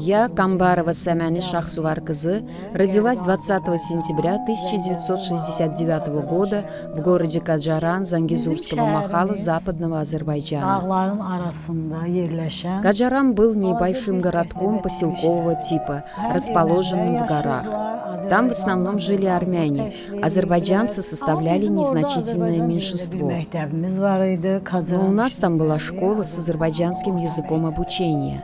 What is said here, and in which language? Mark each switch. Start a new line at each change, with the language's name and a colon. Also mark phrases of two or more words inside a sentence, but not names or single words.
Russian: Я, Камбарова Самяни Шахсувар Кызы, родилась 20 сентября 1969 года в городе Каджаран Зангизурского махала западного Азербайджана.
Azerbaijani: Dağların arasında yerləşən
Russian: Каджаран был небольшим городком поселкового типа, расположенным в горах. Там в основном жили армяне. Азербайджанцы составляли незначительное меньшинство. Но у нас там была школа с азербайджанским языком обучения.